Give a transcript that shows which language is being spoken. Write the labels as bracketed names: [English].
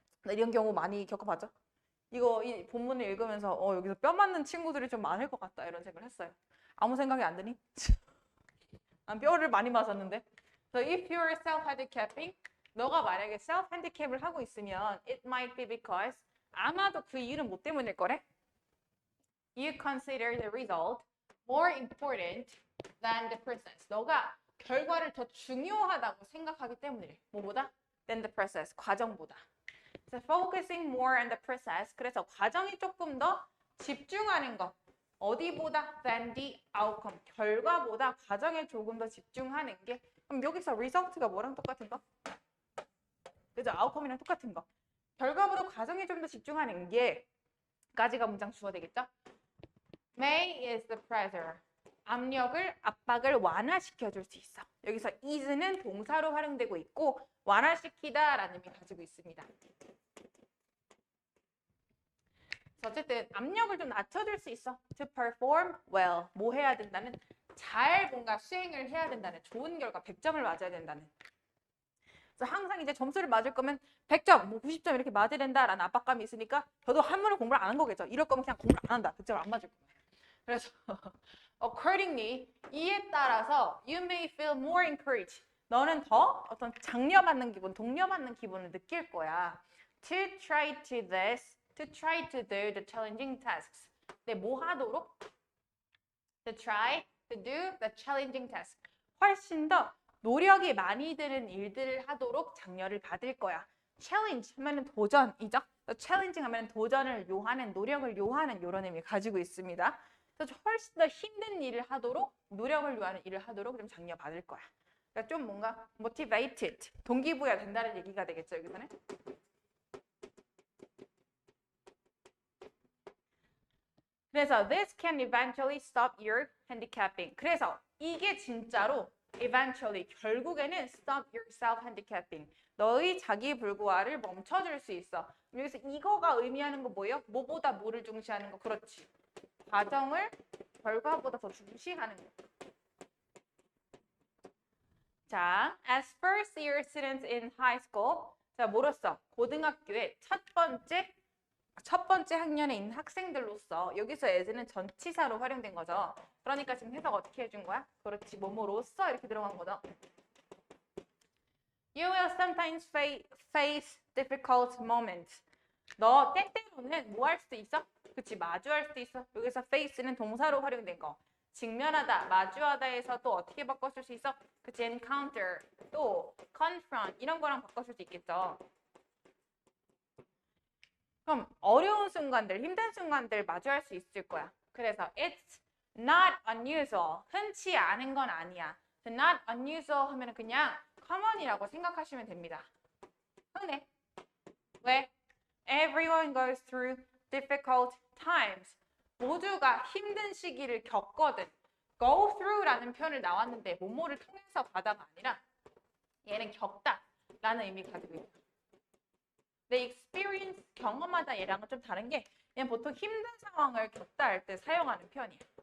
[Korean] 이런 경우 많이 겪어봤죠? 이 본문을 읽으면서 여기서 뼈 맞는 친구들이 좀 많을 것 같다 이런 생각을 했어요. 아무 생각이 안 드니? 난 뼈를 많이 맞았는데. [English] So if you are self-handicapping, [Korean] 너가 만약에 self-handicap을 하고 있으면 [English] it might be because [Korean] 아마도 그 이유는 뭐 때문일 거래? [English] You consider the result more important than the process. [Korean] 너가 결과를 더 중요하다고 생각하기 때문이래. 뭐보다? [English] Than the process. [Korean] 과정보다. [English] So focusing more on the process. [Korean] 그래서 과정이 조금 더 집중하는 것. 어디보다 [English] than the outcome. [Korean] 결과보다 과정에 조금 더 집중하는 게 그럼 여기서 result가 뭐랑 똑같은 거? 그죠? outcome이랑 똑같은 거. 결과보다 과정에 좀 더 집중하는 게 까지가 문장 주어야 되겠죠? [English] May is the pressure. [Korean] 압박을 완화시켜 줄 수 있어. 여기서 is는 동사로 활용되고 있고 완화시키다라는 의미 가지고 있습니다. 어쨌든 압력을 좀 낮춰줄 수 있어. [English] To perform well. [Korean] 뭐 해야 된다는 잘 뭔가 수행을 해야 된다는 좋은 결과 100점을 맞아야 된다는. 그래서 항상 이제 점수를 맞을 거면 100점, 뭐 90점 이렇게 맞아야 된다라는 압박감이 있으니까 저도 한문을 공부를 안 한 거겠죠. 이럴 거면 그냥 공부를 안 한다. 100점을 안 맞을 거예요. [English] 그래서 accordingly [Korean] 이에 따라서 [English] you may feel more encouraged. [Korean] 너는 더 어떤 장려받는 기분, 동료받는 기분을 느낄 거야. [English] To try to this, to try to do the challenging tasks. [Korean] 네, 뭐 하도록? [English] To try to do the challenging task. [Korean] 훨씬 더 노력이 많이 드는 일들을 하도록 장려를 받을 거야. challenge 하면은 도전이죠. challenging 하면은 도전을 요하는, 노력을 요하는 이런 의미 가지고 있습니다. 그래서 훨씬 더 힘든 일을 하도록, 노력을 요하는 일을 하도록 좀 장려 받을 거야. 그러니까 좀 뭔가 motivated, 동기부여 된다는 얘기가 되겠죠, 여기서는. [English] 그래서 this can eventually stop your handicapping. [Korean] 그래서 이게 진짜로 [English] eventually [Korean] 결국에는 [English] stop your self handicapping. [Korean] 너의 자기 불구화를 멈춰줄 수 있어. 여기서 이거가 의미하는 거 뭐예요? 뭐보다 뭐를 중시하는 거? 그렇지. 과정을 결과보다 더 중시하는 거. [English] 자, as first year students in high school. [Korean] 자, 뭐로써? 고등학교의 첫 번째 학년에 있는 학생들로서 여기서 as는 전치사로 활용된 거죠. 그러니까 지금 해석 어떻게 해준 거야? 그렇지, 뭐뭐로써 이렇게 들어간 거죠. [English] You will sometimes face difficult moments. [Korean] 너 때때로는 뭐 할 수도 있어? 그치, 마주할 수도 있어. 여기서 face는 동사로 활용된 거. 직면하다, 마주하다에서 또 어떻게 바꿨을 수 있어? 그치, encounter, 또 confront 이런 거랑 바꿨을 수 있겠죠. 그럼 어려운 순간들, 힘든 순간들 마주할 수 있을 거야. [English] 그래서 it's not unusual. [Korean] 흔치 않은 건 아니야. not unusual 하면 그냥 common이라고 생각하시면 됩니다. 흔해. 왜? [English] Everyone goes through difficult times. [Korean] 모두가 힘든 시기를 겪거든. go through라는 표현을 나왔는데 뭐뭐를 통해서 바다가 아니라 얘는 겪다라는 의미를 가지고 있다. 내 experience, 경험하다 얘랑은 좀 다른 게 얘는 보통 힘든 상황을 겪다 할 때 사용하는 표현이야.